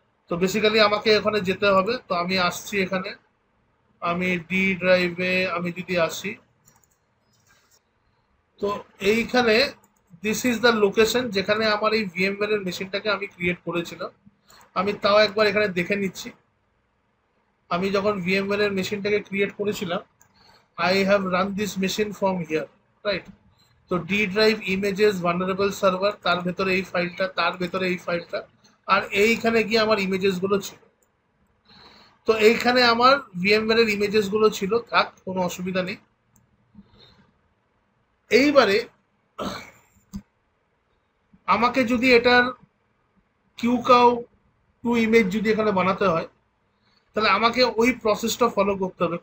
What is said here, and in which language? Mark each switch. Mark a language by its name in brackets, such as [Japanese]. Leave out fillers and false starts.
[Bangla] তো বেসিক্যালি আমাকে এখানে যেতে হবে, তো আমি আসছি এখানে। আমি ডি ড্রাইভে আমি যদি আসি, তো এইখানে [English] this is the location [Bangla] যেখানে আমার এই ভিএমওয়্যার এর মেশিনটাকে আমি ক্রিয়েট করেছিলাম। আমি তাও একবার এখানে দেখে নিচ্ছি। আমি যখন ভিএমওয়্যার এর মেশিনটাকে ক্রিয়েট করেছিলাম, [English] I have run this machine from here, right? [Bangla] তো D drive images vulnerable server, তার ভেতরে এই ফাইলটা, তার ভেতরে এই ফাইলটা, আর এইখানে গিয়ে আমার ইমেজেস গুলো ছিল। তো এইখানে আমার ভিএমওয়্যার এর ইমেজেস গুলো ছিল, থাক, কোনো অসুবিধা নেই। এইবারে আমাকে যদি এটার কিউকাউ 2 ইমেজ যদি এখানে বানাতে হয়, তাহলে আমাকে ওই প্রসেসটা ফলো করতে হবে।